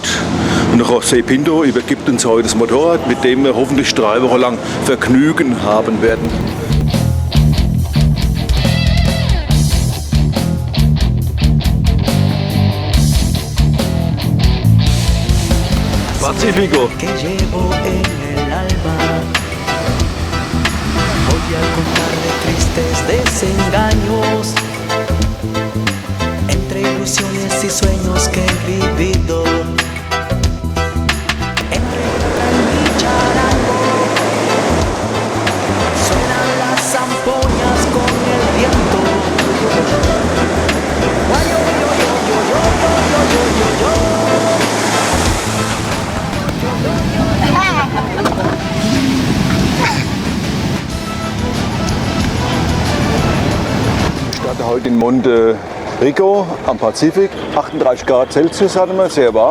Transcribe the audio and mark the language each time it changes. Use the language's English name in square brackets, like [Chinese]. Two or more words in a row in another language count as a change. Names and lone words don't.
[German] Und José Pinto übergibt uns heute das Motorrad, mit dem wir hoffentlich 3 Wochen lang Vergnügen haben werden. [Spanish] Pacífico. Ilusiones y sueños que he vivido entre mi charango suenan las zampoñas con el viento. Ay, yo, yo, yo, yo, yo, yo, yo, yo, yo. [German] Ich starte heute in Monte Rico am Pazifik, 38 Grad Celsius hatten wir, sehr warm.